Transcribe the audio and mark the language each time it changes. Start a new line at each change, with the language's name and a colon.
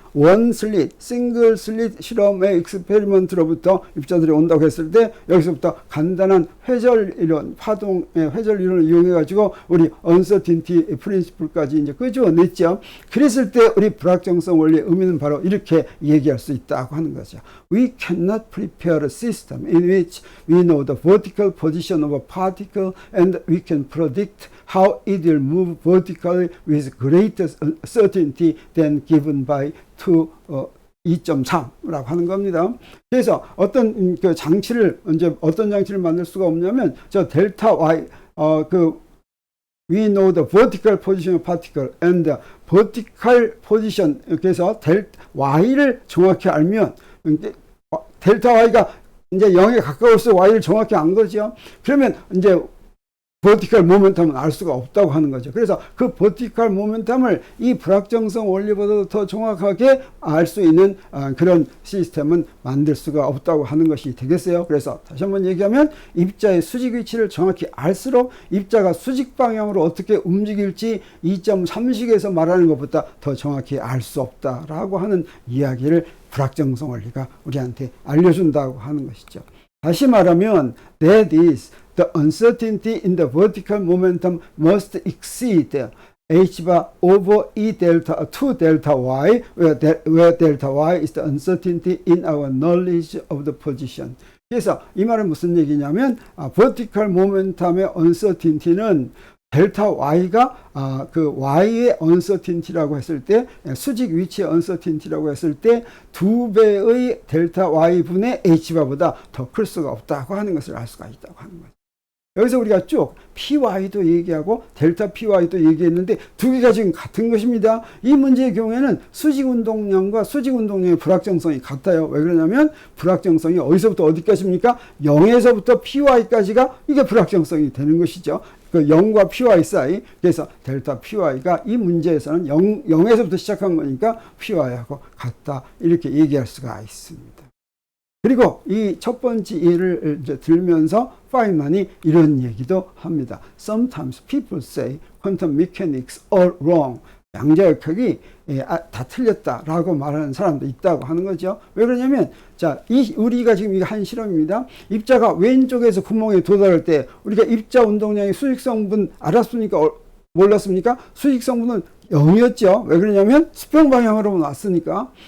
Korean: 원 슬릿, 싱글 슬릿 실험의 익스페리먼트로부터 입자들이 온다고 했을 때 여기서부터 간단한 회절 이론, 파동의 회절 이론을 이용해 가지고 우리 uncertainty principle까지 이제 끄집어냈죠. 그랬을 때 우리 불확정성 원리의 의미는 바로 이렇게 얘기할 수 있다고 하는 거죠.
English: We cannot prepare a system in which we know the vertical position of a particle and we can predict how it will move vertically with greater certainty than given by 2.3
Korean: 라고 하는 겁니다. 그래서 어떤 그 장치를 어떤 장치를 만들 수가 없냐면 저 델타 y
English: we know the vertical position of particle and the vertical position.
Korean: 그래서 y를 정확히 알면 델타 y가 이제 0에 가까울수록 y를 정확히 안 거죠. 그러면 이제 버티컬 모멘텀은 알 수가 없다고 하는 거죠. 그래서 그 버티컬 모멘텀을 이 불확정성 원리보다도 더 정확하게 알 수 있는 그런 시스템은 만들 수가 없다고 하는 것이 되겠어요. 그래서 다시 한번 얘기하면 입자의 수직 위치를 정확히 알수록 입자가 수직 방향으로 어떻게 움직일지 2.3식에서 말하는 것보다 더 정확히 알 수 없다라고 하는 이야기를 불확정성 원리가 우리한테 알려준다고 하는 것이죠. 다시 말하면
English: that is the uncertainty in the vertical momentum must exceed h bar over e delta 2 delta y where delta y is the uncertainty in our knowledge of the position.
Korean: 그래서 이 말은 무슨 얘기냐면 vertical momentum의 uncertainty는 델타 y가 그 y의 uncertainty라고 했을 때 수직 위치의 uncertainty라고 했을 때 2배의 델타 y 분의 h바보다 더 클 수가 없다고 하는 것을 알 수가 있다고 하는 거죠. 여기서 우리가 쭉 py도 얘기하고 델타 py도 얘기했는데 두 개가 지금 같은 것입니다. 이 문제의 경우에는 수직 운동량과 수직 운동량의 불확정성이 같아요. 왜 그러냐면 불확정성이 어디서부터 어디까지입니까? 0에서부터 py까지가 이게 불확정성이 되는 것이죠. 그 0과 py 사이. 그래서 델타 py가 이 문제에서는 0에서부터 시작한 거니까 py하고 같다. 이렇게 얘기할 수가 있습니다. 그리고 이 첫 번째 예를 이제 들면서 파인만이 이런 얘기도 합니다.
English: Sometimes people say quantum mechanics are wrong.
Korean: 양자역학이 다 틀렸다라고 말하는 사람도 있다고 하는 거죠. 왜 그러냐면 자, 우리가 지금 이거 한 실험입니다. 입자가 왼쪽에서 구멍에 도달할 때 우리가 입자 운동량의 수직성분 알았습니까? 몰랐습니까? 수직성분은 0이었죠. 왜 그러냐면 수평 방향으로 왔으니까.